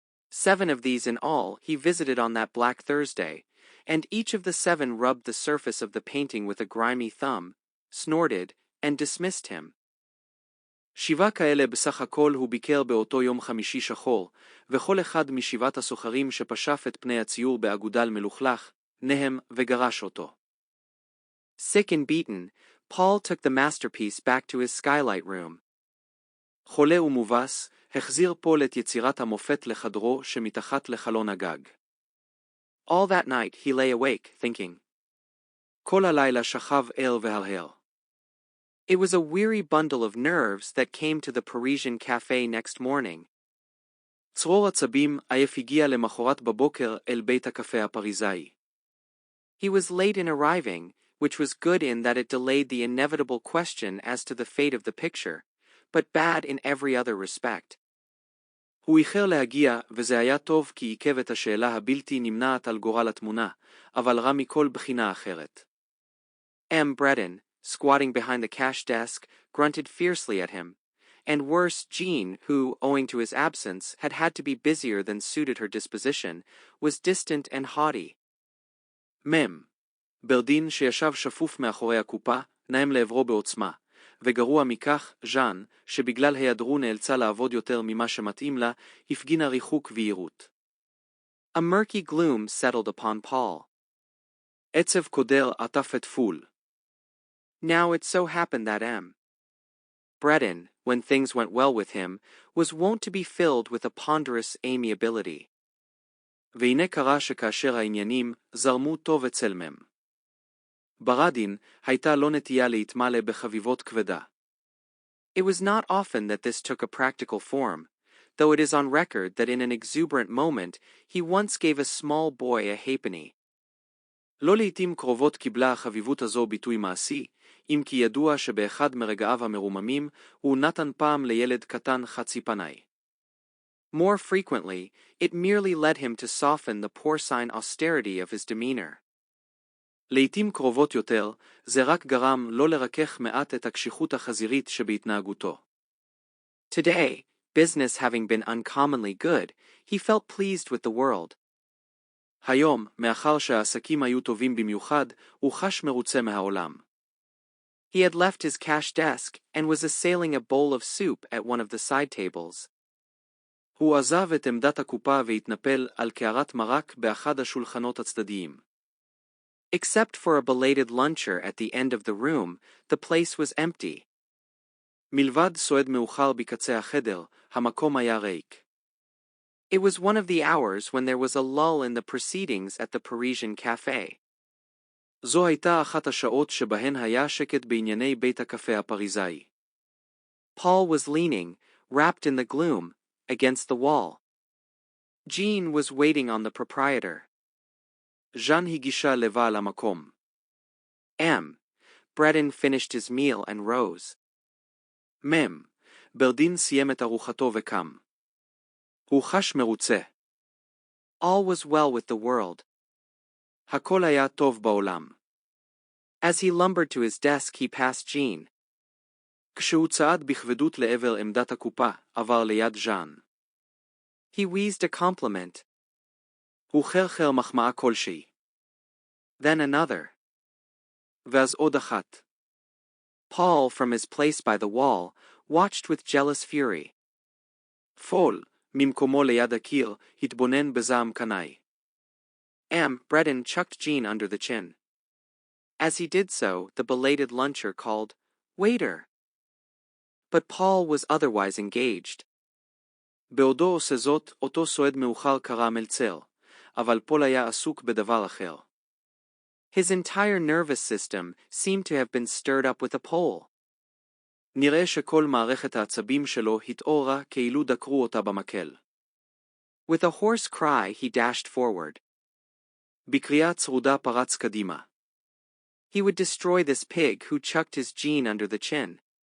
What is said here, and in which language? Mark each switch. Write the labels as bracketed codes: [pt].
[en] 7 of these in all he visited on that Black Thursday, and each of the 7 rubbed the surface of the painting with a grimy thumb, snorted, and dismissed him. [he] 7 כאלה בסך הכל הוא ביקר באותו יום חמישי שחור, וכל אחד מ7 הסוחרים שפשף את פני הציור באגודל מלוכלך, נהם וגרש אותו. [en] Sick and beaten, Paul took the masterpiece back to his skylight room. [he] חולה ומובס, החזיר פול את יצירת המופת לחדרו שמתחת לחלון הגג. [en] All that night he lay awake, thinking. [he] כל הלילה שכב ער והרהר. [en] It was a weary bundle of nerves that came to the Parisian cafe next morning. [he] צרור עצבים עייף הגיע למחרת בבוקר אל בית הקפה הפריזאי. [en] He was late in arriving, which was good in that it delayed the inevitable question as to the fate of the picture, but bad in every other respect. [he] הוא איחר להגיע, וזה היה טוב כי עיכב את השאלה הבלתי נמנעת על גורל התמונה, אבל רע מכל בחינה אחרת. [en] M. Breton, squatting behind the cash desk, grunted fiercely at him, and worse, Jean, who, owing to his absence, had had to be busier than suited her disposition, was distant and haughty. [he] מם. ברדין שישב שפוף מאחורי הקופה, נהם לעברו בעוצמה, וגרוע מכך, ז'אן, שבגלל היעדרו נאלצה לעבוד יותר ממה שמתאים לה, הפגינה ריחוק ויהירות. [en] A murky gloom settled upon Paul. [he] עצב קודר עטף את פול. [en] Now it so happened that M. Breton, when things went well with him, was wont to be filled with a ponderous amiability. [he] והנה קרה שכאשר העניינים זרמו טוב אצל מם. ברדין הייתה לא נטייה להתמלא בחביבות כבדה. [en] It was not often that this took a practical form, though it is on record that in an exuberant moment he once gave a small boy a halfpenny. [he] לא לעתים קרובות קיבלה החביבות הזו ביטוי מעשי, אם כי ידוע שבאחד מרגעיו המרוממים הוא נתן פעם לילד קטן חצי פנאי. [en] More frequently, it merely led him to soften the porcine austerity of his demeanor. [he] לעתים קרובות יותר, זה רק גרם לא לרכך מעט את הקשיחות החזירית שבהתנהגותו. [en] Today, business having been uncommonly good, he felt pleased with the world. [he] היום, מאחר שהעסקים היו טובים במיוחד, הוא חש מרוצה מהעולם. [en] He had left his cash desk and was assailing a bowl of soup at one of the side tables. [he] הוא עזב את עמדת הקופה והתנפל על קערת מרק באחד השולחנות הצדדיים. [en] Except for a belated luncher at the end of the room, the place was empty. [he] מלבד סועד מאוחר בקצה החדר, המקום היה ריק. [en] It was one of the hours when there was a lull in the proceedings at the Parisian cafe. [he] זו הייתה אחת השעות שבהן היה שקט בענייני בית הקפה הפריזאי. [en] Paul was leaning, wrapped in the gloom, against the wall. Jean was waiting on the proprietor. [he] ז'אן הגישה לבעל המקום. [en] M. Breton finished his meal and rose. [he] מם. ברדין סיים את ארוחתו וקם. הוא חש מרוצה. [en] All was well with the world. [he] הכל היה טוב בעולם. [en] As he lumbered to his desk he passed Jean. [he] כשהוא צעד בכבדות לעבר עמדת הקופה, עבר ליד ז'אן. [en] He wheezed a compliment. [he] הוא חרחר מחמאה כלשהי. [en] Then another. [he] ואז עוד אחת. [en] Paul, from his place by the wall, watched with jealous fury. [he] פול, ממקומו ליד הקיר, התבונן בזעם קנאי. [en] Breton chucked Jean under the chin. As he did so, the belated luncher called, "Waiter!" But Paul was otherwise engaged. [he] בעודו עושה זאת, אותו סועד מאוחר קרא מלצר, אבל פול היה עסוק בדבר אחר. [en] His entire nervous system seemed to have been stirred up with a pole. [he] נראה שכל מערכת העצבים שלו התעוררה כאילו דקרו אותה במקל. [en] With a hoarse cry, he dashed forward. [he] בקריאה צרודה פרץ קדימה. [en] He would destroy this pig who chucked his Jean under the chin.